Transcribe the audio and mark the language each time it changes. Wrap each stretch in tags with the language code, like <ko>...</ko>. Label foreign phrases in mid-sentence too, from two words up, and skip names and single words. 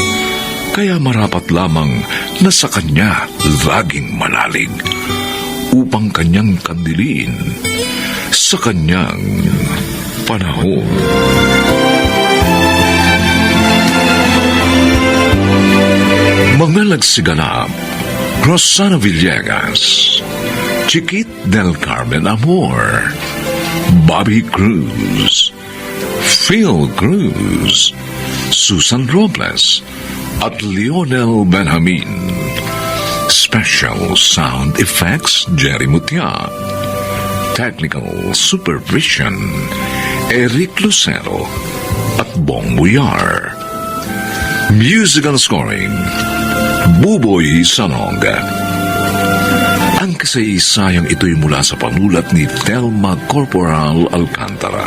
<tl>Kaya marapat lamang na sa Kanya laging manalig upang Kanyang kandilin sa Kanyang panahon. Mga nagsiganap, Rosana Villegas, Chiquit del Carmen Amor, Bobby Cruz, Phil Cruz, Susan Robles, at Lionel Benjamin.</tl> <en>Special sound effects, Jerry Mutia. Technical supervision, Eric Lucero at Bong Muyar. Musical scoring, Buboy Sanog.</en> <tl>Ang kasaysayang ito'y mula sa panulat ni Telma Corporal Alcantara.</tl>